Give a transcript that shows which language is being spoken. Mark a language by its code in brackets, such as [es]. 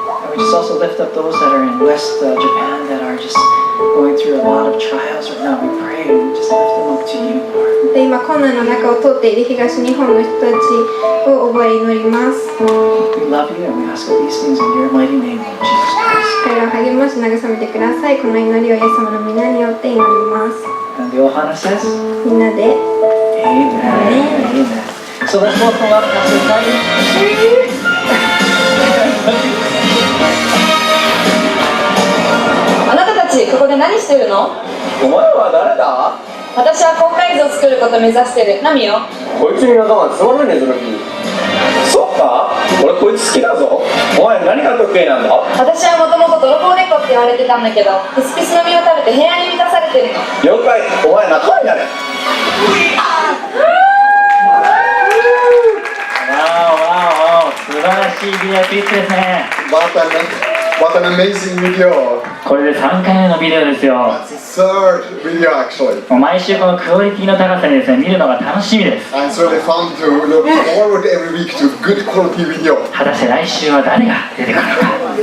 [en] We just also lift up those that are in West Japan that are just going through a lot of trials right now. We pray and we just lift them up to you, Lord. [ja] で今困難の中を通っている東日本の人たちを覚え祈ります。 [en] We love you and we ask all these things in your mighty name, Lord Jesus Christ. [ja] 彼らを励まし慰めてください。この祈りをイエス様の皆によって祈ります。 [en] And the Ohana says, [ja] みんなで [en] Amen. Amen. So let's welcome up Pastor Tony. [ja] あなたたち、ここで何してるの？お前は誰だ？私は高解像を作ることを目指してる。ナミよ。こいつに仲間つまらねえぞ、ルフィ。そっか？俺こいつ好きだぞ。お前何が得意なんだ？私はもともと泥棒猫って言われてたんだけど、ピスピスの実を食べて平安に満たされてるの。了解。お前仲間になれ。わお素晴らしいビデオクリップですね。 [en] What an amazing video. [ja] これで3回目のビデオですよ。 [en] That's the third video actually. [ja] もう毎週このクオリティの高さにですね、見るのが楽しみです。 [en] And it's really fun to look forward every week to good quality video. [ja] 果たして来週は誰が出てくるのか。